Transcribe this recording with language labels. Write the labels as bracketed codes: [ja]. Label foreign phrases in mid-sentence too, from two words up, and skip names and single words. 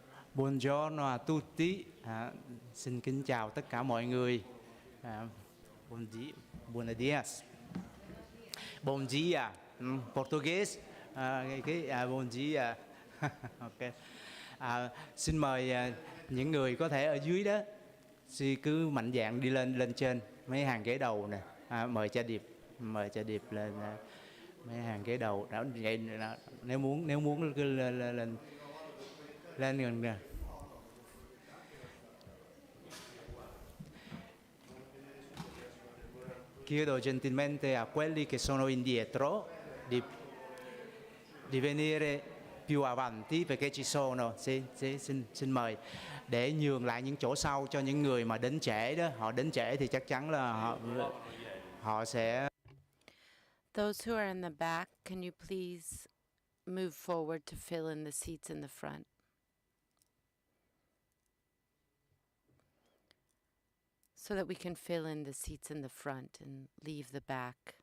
[it] Buongiorno a tutti, [vi] xin kính chào tất cả mọi người. [es] Buenos días. [pt] Bom dia, [es] Portuguese. [pt] Bom dia. Ok. [vi] Xin mời những người có thể ở dưới đó, cứ mạnh dạn đi lên trên mấy hàng ghế đầu nè. Mời cha Điệp lên mấy hàng ghế đầu. Đó, vậy nếu muốn cứ lên gần nè. [it] Chiedo gentilmente a quelli che sono indietro di venire più avanti perché ci sono. [vi] Xin mời để nhường lại những chỗ sau cho những người mà đến trễ đó. Họ đến trễ thì chắc chắn là họ sẽ. [en] Those who are in the back, can you please move forward to fill in the seats in the front? So that we can fill in the seats in the front and leave the back.